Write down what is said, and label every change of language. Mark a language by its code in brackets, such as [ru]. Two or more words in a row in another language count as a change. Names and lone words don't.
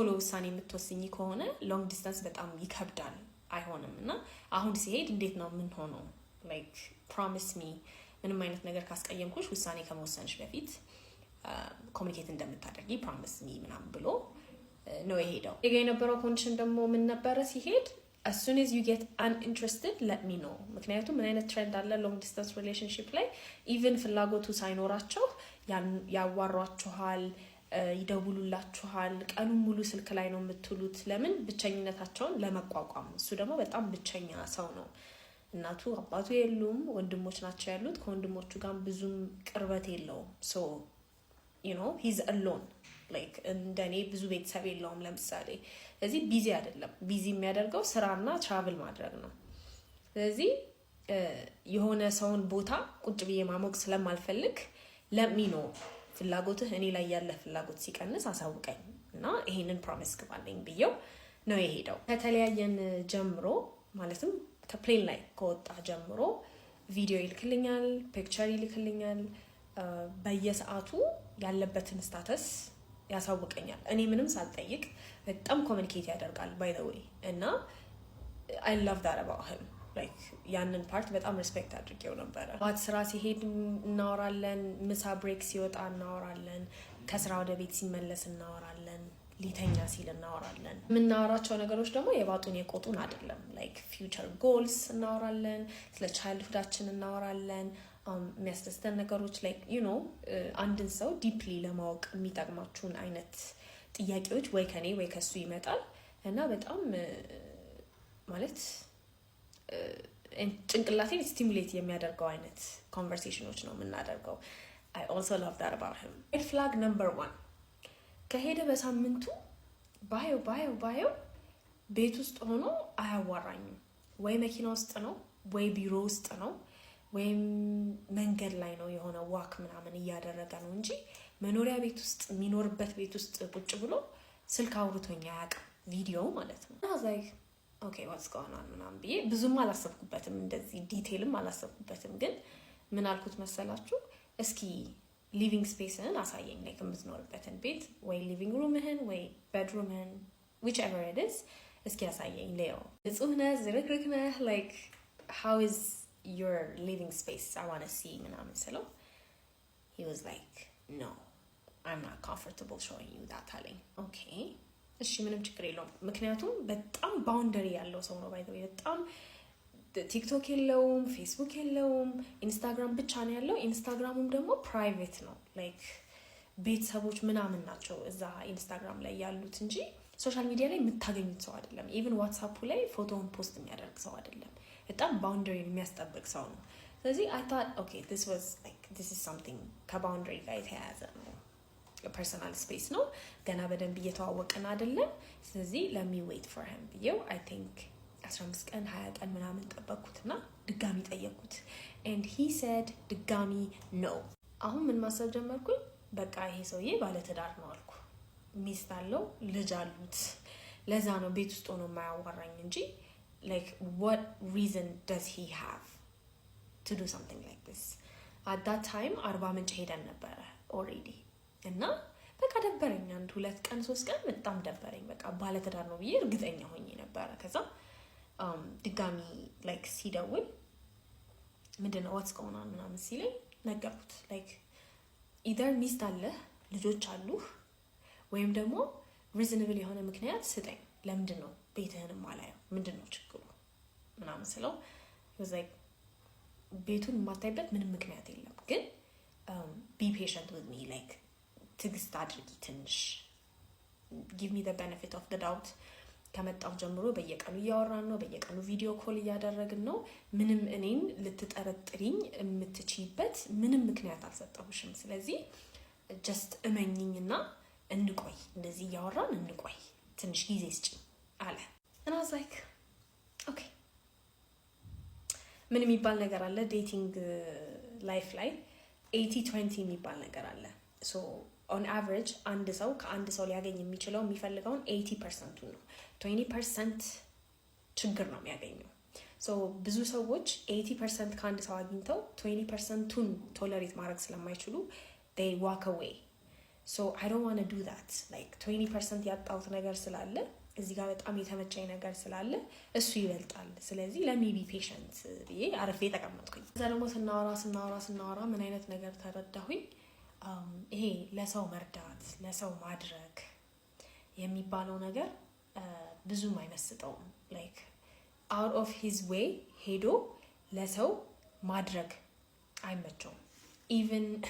[am] ውሳኔ የምትወስኝ ከሆነ [en] long distance [am] በጣም ይከብዳል፣ አይሆንም። እና አሁን ሲሄድ እንዴት ነው ምን ሆኖ [en] like promise [am] ሚ ምንም አይነት ነገር ካስቀየምኩሽ ውሳኔ ከመወሰንሽ በፊት ኮሚኒኬት እንደምታደርጊ [en] promise me [am] ምናምን ብሎ ነው የሄደው። የነበረው ኮንዲሽን ደግሞ ምን ነበረ ሲሄድ [en] as soon as you get uninterested let me know። [am] ምክንያቱም ምን አይነት ትሬንድ አለ [en] long distance relationship [am] ላይ ኢቭን ፍላጎቱ ሳይኖራቸው ያዋሯችኋል፣ ይደውሉላችኋል፣ ቀኑን ሙሉ ስልክ ላይ ነው የምትውሉት። ለምን? ብቸኝነታቸውን ለመቋቋም። እሱ ደግሞ በጣም ብቸኛ ሰው ነው። እናቱ አባቱ የሉም፣ ወንድሞች ናቸው ያሉት። ከወንድሞቹ ጋር ብዙም ቅርበት የለውም። [en] so you know he's alone like [am] እንደኔ ብዙ ቤተሰብ የለውም ለምሳሌ። ስለዚህ ቢዚ አይደለም። ቢዚ የሚያደርገው ስራና ትራቭል ማድረግ ነው። ስለዚህ የሆነ ሰውን ቦታ ቁጭ ብዬ ማሞቅ ስለማልፈልግ ለሚ ነው ፍላጎትህ እኔ ላይ ያለ ፍላጎት ሲቀንስ አሳውቀኝ እና ይሄንን ፕሮሚስ ግባልኝ ብየው ነው የሄደው። ከተለያየን ጀምሮ ማለትም ከፕሌን ላይ ከወጣ ጀምሮ ቪዲዮ ይልክልኛል፣ ፒክቸር ይልክልኛል። በየሰዓቱ ያለበትን ስታተስ ያሳውቀኛል። እኔ ምንም ሳልጠይቅ በጣም ኮሚኒኬት ያደርጋል ባይ [en] the way [am] እና [en] I love that about him። [am] like ያንን ፓርት በጣም ሪስፔክት አድርጌው ነበረ። ባት ስራ ሲሄድ እናወራለን፣ ምሳ ብሬክ ሲወጣ እናወራለን፣ ከስራ ወደ ቤት ሲመለስ እናወራለን፣ ሊተኛ ሲል እናወራለን። የምናወራቸው ነገሮች ደግሞ የባጡን የቆጡን አይደለም። [en] like future goals [am] እናወራለን፣ ስለ ቻይልድሁዳችን እናወራለን፣ የሚያስደስተን ነገሮች [en] like you know [am] አንድን ሰው ዲፕሊ ለማወቅ የሚጠቅማችሁን አይነት ጥያቄዎች ወይ ከኔ ወይ ከሱ ይመጣል እና በጣም ማለት ጭንቅላቴን ስቲሙሌት የሚያደርገው አይነት ኮንቨርሴሽኖች ነው የምናደርገው። [en] I also love that about him። red flag number 1 [am] ከሄደ በሳምንቱ ባዮ ቤት ውስጥ ሆኖ አያዋራኝም። ወይ መኪና ውስጥ ነው ወይ ቢሮ ውስጥ ነው ወይም መንገድ ላይ ነው የሆነ ዋክ ምናምን እያደረገ ነው እንጂ መኖሪያ ቤት ውስጥ የሚኖርበት ቤት ውስጥ ቁጭ ብሎ ስልክ አውርቶኛ አያውቅም። ቪዲዮ ማለት ነው። አዛይ [en] okay what's going on [am] ምናምን ብዬ ብዙም አላሰብኩበትም፣ እንደዚህ ዲቴይልም አላሰብኩበትም። ግን ምን አልኩት መሰላችሁ? እስኪ ሊቪንግ ስፔስህን አሳየኝ፣ ላይክ የምትኖርበትን ቤት ወይ ሊቪንግ ሩምህን ወይ ቤድሩምህን [en] whichever it is [am] እስኪ አሳየኝ። ሌው ንጹህ ነህ፣ ዝርክርክ ነህ፣ ላይክ [en] how is your living space I want to see [am] ምናምን ስለው [en] he was like no I'm not comfortable showing you that [am] አለኝ። ኦኬ እሺ ምንም ችግር የለውም። ምክንያቱም በጣም ባውንደሪ ያለው ሰው ነው። ባይዘው በጣም ቲክቶክ የለውም፣ ፌስቡክ የለውም፣ ኢንስታግራም ብቻ ነው ያለው። ኢንስታግራሙም ደግሞ ፕራይቬት ነው፣ ላይክ ቤተሰቦች ምናምን ናቸው እዛ ኢንስታግራም ላይ ያሉት እንጂ [en] social media [am] ላይ የምታገኙት ሰው አይደለም። ኢቭን ዋትስአፑ ላይ ፎቶውን ፖስት የሚያደርግ ሰው አይደለም። በጣም ባውንደሪ የሚያስጠብቅ ሰው ነው። ስለዚህ [en] I thought okay this is something [am] ከባውንደሪ ጋር የተያያዘ ነው፣ [en] personal space [am] ነው፣ ገና በደንብ እየተዋወቅን አይደለም። ስለዚህ [en] let me wait for him [am] ብዬው [en] I think [am] 15 ቀን 20 ቀን ምናምን ጠበቅኩትና ድጋሚ ጠየቅኩት [en] and he said [am] ድጋሚ no። አሁን ምን ማሰብ ጀመርኩኝ፣ በቃ ይሄ ሰውዬ ባለትዳር ነው አልኩ። ሚስት አለው፣ ልጅ አሉት። ለዛ ነው ቤት ውስጥ ሆኖ የማያዋራኝ እንጂ [en] like what reason does he have to do something like this? at that time [am] አርባ ምንጭ ሄደን ነበረ already እና በቃ ደበረኝ። 1 2 ቀን 3 ቀን በጣም ደበረኝ። በቃ ባለትዳር ነው ብዬ እርግጠኛ ሆኜ ነበረ። ከዛ ድጋሚ ላይክ ሲደውል ምንድነው [en] what's going on [am] ምናምን ሲለኝ ነገርኩት። ላይክ either ሚስት አለህ ልጆች አሉህ ወይም ደግሞ reasonable የሆነ ምክንያት ስጠኝ፣ ለምንድን ነው ቤትህንም አላየው፣ ምንድን ነው ችግሩ ምናምን ስለው [en] he was like [am] ቤቱን የማታይበት ምንም ምክንያት የለም፣ ግን [en] be patient with me like [am] ትግስት አድርጊ ትንሽ [en] give me the benefit of the doubt። [am] ከመጣው ጀምሮ በየቀኑ እያወራን ነው፣ በየቀኑ ቪዲዮ ኮል እያደረግን ነው። ምንም እኔን ልትጠረጥሪኝ የምትችይበት ምንም ምክንያት አልሰጠሁሽም። ስለዚህ just እመኝኝና እንቆይ፣ እንደዚህ እያወራን እንቆይ፣ ትንሽ ጊዜ ስጪኝ አለ። [en] and I was like okay [am] ምን የሚባል ነገር አለ ዴቲንግ ላይፍ ላይ 80-20 የሚባል ነገር አለ። [en] so on average [am] አንድ ሰው ከአንድ ሰው ሊያገኝ የሚችለው የሚፈልገውን 80% ነው፣ 20% ችግር ነው የሚያገኘው። so ብዙ ሰዎች 80% ከአንድ ሰው አግኝተው 20%ቱን ቶለሬት ማድረግ ስለማይችሉ [en] they walk away. so I don't want to do that. like [am] 20% ያጣሁት ነገር ስላለ እዚህ ጋር በጣም የተመቸኝ ነገር ስላለ እሱ ይበልጣል። ስለዚህ [en] let me be patient [am] ብዬ አረፌ ተቀመጥኩኝ። እዛ ደግሞ ስናወራ ምን አይነት ነገር ተረዳሁኝ፣ ይሄ ለሰው መርዳት ለሰው ማድረግ የሚባለው ነገር ብዙም አይመስጠውም። [en] like out of his way [am] ሄዶ ለሰው ማድረግ አይመቸውም። even